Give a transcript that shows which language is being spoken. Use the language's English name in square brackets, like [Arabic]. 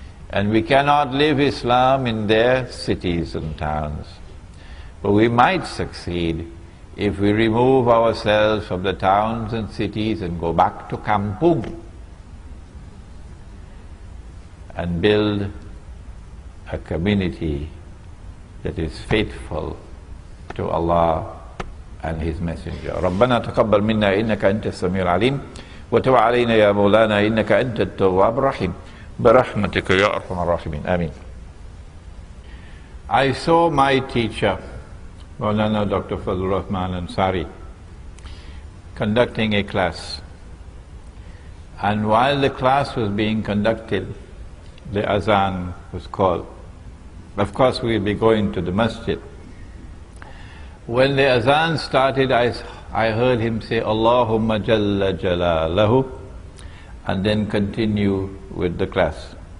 [English] And we cannot live Islam in their cities and towns, but we might succeed if we remove ourselves from the towns and cities and go back to Kampung and build a community that is faithful to Allah and His Messenger. [Arabic] ربنا تقبل منا إنك أنت السميع العليم وتب علينا يا مولانا إنك أنت التواب الرحيم برحمتك يا أرحم الراحمين آمين. [English] I saw my teacher, Maulana Dr. Fazlur Rahman Ansari, conducting a class. And while the class was being conducted, the azan was called. Of course, we'll be going to the masjid. When the azan started, I heard him say, Allahumma Jalla Jalalahu, and then continue with the class.